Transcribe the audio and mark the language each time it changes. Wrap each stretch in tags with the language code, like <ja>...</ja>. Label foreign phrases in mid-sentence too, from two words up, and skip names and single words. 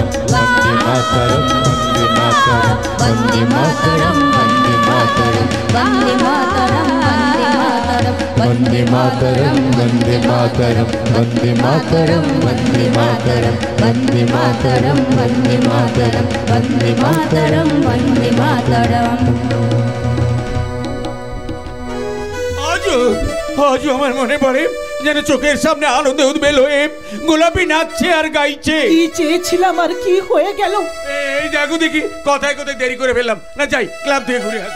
<sa>वन्दे मातरं, वन्दे मातरं, वन्दे मातरं, वन्दे मातरं, वन्दे मातरं, वन्दे मातरं, वन्दे मातरं, वन्दे मातरं, वन्दे मातरं, वन्दे मातरं, वन्दे मातरं, वन्दे मातरं, वन्दे मातरं।</sa> <bn>আজও আমার মনে পড়ে যেন চোখের সামনে আনন্দে উদ্বেল হয়ে গোলাপি নাচছে আর গাইছে। কি চেয়েছিলাম আর কি হয়ে গেল? এই দেখো দেখি, কথায় কথায় দেরি করে ফেললাম। না যাই, ক্লাব থেকে ঘুরে আসি।</bn>